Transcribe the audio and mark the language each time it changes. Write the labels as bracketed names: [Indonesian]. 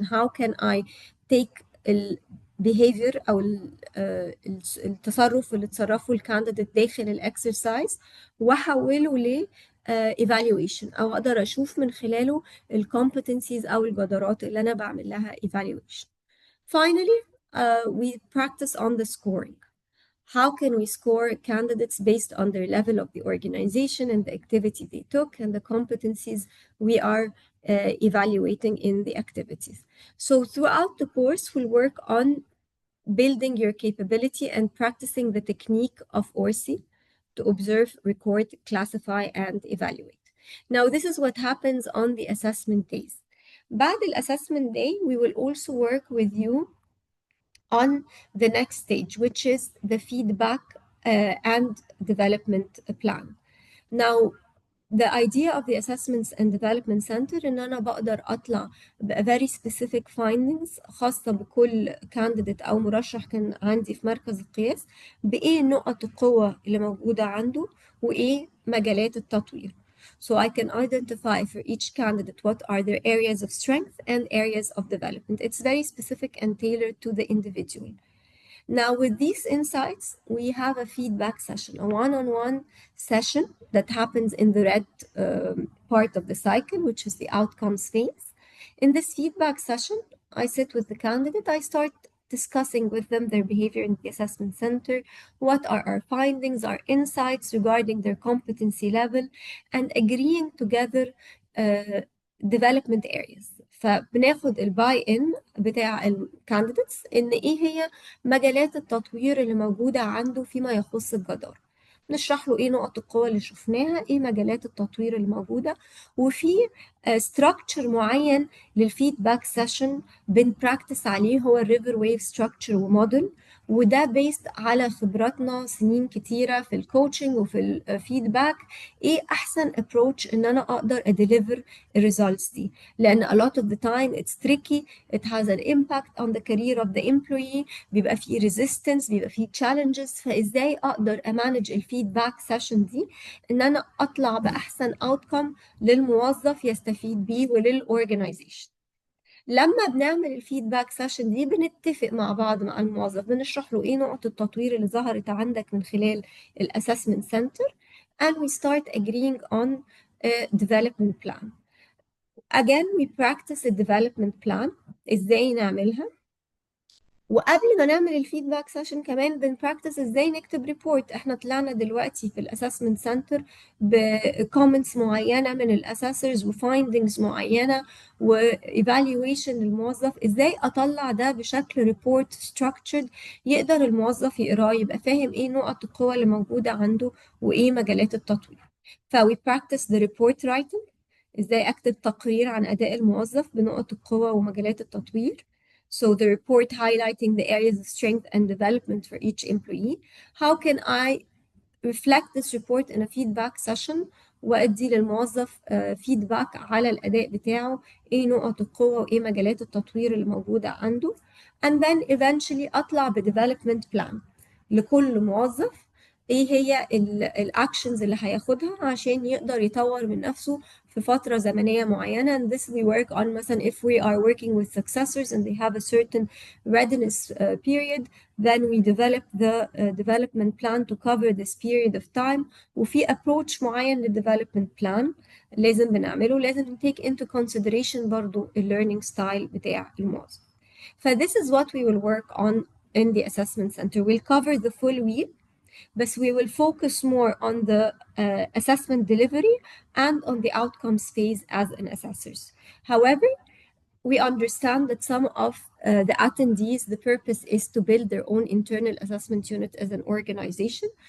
[English] How can I take [Arabic] الbehavior أو التصرف اللي تصرفه الcandidate داخل الexercise وأحوله ل evaluation، أو أقدر أشوف من خلاله الcompetencies أو الجدارات اللي أنا بعمل لها evaluation. [English] Finally, we practice on the scoring. How can we score candidates based on their level of the organization and the activity they took and the competencies we are evaluating in the activities? So throughout the course, we'll work on building your capability and practicing the technique of ORCI to observe, record, classify, and evaluate. Now, this is what happens on the assessment days. بعد assessment day, we will also work with you on the next stage, which is the feedback and development plan. Now, the idea of the Assessments and Development Center [Arabic] إن أنا بقدر أطلع ب [English] very specific findings [Arabic] خاصة بكل candidate أو مرشح كان عندي في مركز القياس، بإيه نقط القوة اللي موجودة عنده وإيه مجالات التطوير. [English] So I can identify for each candidate what are their areas of strength and areas of development. It's very specific and tailored to the individual. Now, with these insights, we have a feedback session, a one-on-one session that happens in the red part of the cycle, which is the outcomes phase. In this feedback session, I sit with the candidate. I start discussing with them their behavior in the assessment center, what are our findings, our insights regarding their competency level, and agreeing together development areas. [Arabic] فبناخد الباي ان بتاع الكانديديتس ان ايه هي مجالات التطوير اللي موجوده عنده فيما يخص الجدارة. نشرح له ايه نقط القوة اللي شفناها، ايه مجالات التطوير اللي موجوده، وفي ستراكشر معين للفيدباك سيشن بنبراكتس عليه، هو الريفر ويف ستراكشر وموديل، وده بيست على خبراتنا سنين كتيره في الكوتشنج وفي الفيدباك. ايه احسن ابروتش ان انا اقدر اديليفر الريزلتس دي، لان [English] a lot of the time it's tricky, it has an impact on the career of the employee، بيبقى فيه resistance، بيبقى فيه challenges. [Arabic] فازاي اقدر امانج الفيدباك سيشن دي ان انا اطلع باحسن outcome للموظف يستفيد بيه وللorganization. لما بنعمل الفيدباك سيشن دي بنتفق مع بعض مع الموظف، بنشرح له ايه نقط التطوير اللي ظهرت عندك من خلال الاسسمنت سنتر [English] and we start agreeing on a development plan. Again, we practice a development plan [Arabic] ازاي نعملها. وقبل ما نعمل الفيدباك سيشن كمان بنبراكتس ازاي نكتب ريبورت. احنا طلعنا دلوقتي في الاسسمنت سنتر بكومنتس معينه من الاسسرز وفايندنجز معينه وايفالويشن للموظف، ازاي اطلع ده بشكل ريبورت ستراكتشرد يقدر الموظف يقراه، يبقى فاهم ايه نقط القوه اللي موجوده عنده وايه مجالات التطوير. فوي براكتس ذا ريبورت رايتنج، ازاي اكتب تقرير عن اداء الموظف بنقط القوه ومجالات التطوير. [English] So the report highlighting the areas of strength and development for each employee. How can I reflect this report in a feedback session [Arabic] وأدي للموظف feedback على الأداء بتاعه، إيه نقط القوة وإيه مجالات التطوير اللي موجودة عنده. [English] And then eventually [Arabic] أطلع ب development plan لكل موظف، ايه هي الاكشنز اللي هياخدها عشان يقدر يطور من نفسه في فترة زمنية معينة. [English] And this we work on مثلا if we are working with successors and they have a certain readiness period, then we develop the development plan to cover this period of time. [Arabic] وفي approach معين للdevelopment plan لازم بنعمله، لازم [English] take into consideration [Arabic] برضو learning style بتاع الموظف. [English] ف this is what we will work on in the assessment center. We'll cover the full week, but we will focus more on the assessment delivery and on the outcomes phase as an assessors. However, we understand that some of the attendees, the purpose is to build their own internal assessment unit as an organization.